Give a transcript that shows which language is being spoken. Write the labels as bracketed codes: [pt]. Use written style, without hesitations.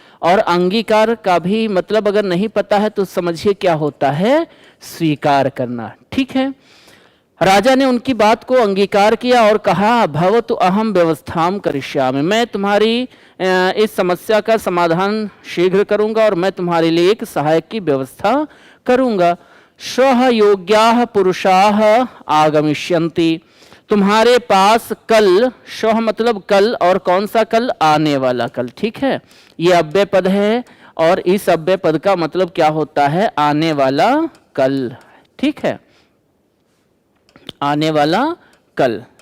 [hi] और अंगीकार का भी मतलब अगर नहीं पता है तो समझिए क्या होता है, स्वीकार करना। ठीक है, राजा ने उनकी बात को अंगीकार किया और कहा [sa] भवतु अहम व्यवस्थाम करिष्यामि, [hi] मैं तुम्हारी इस समस्या का समाधान शीघ्र करूंगा और मैं तुम्हारे लिए एक सहायक की व्यवस्था करूंगा। [sa] श्वः योग्याः पुरुषाः आगमिष्यन्ति। [hi] तुम्हारे पास कल, श्वः मतलब कल, और कौन सा कल, आने वाला कल। ठीक है, ये अव्यय पद है और इस अव्यय पद का मतलब क्या होता है, आने वाला कल। ठीक है, आने वाला कल।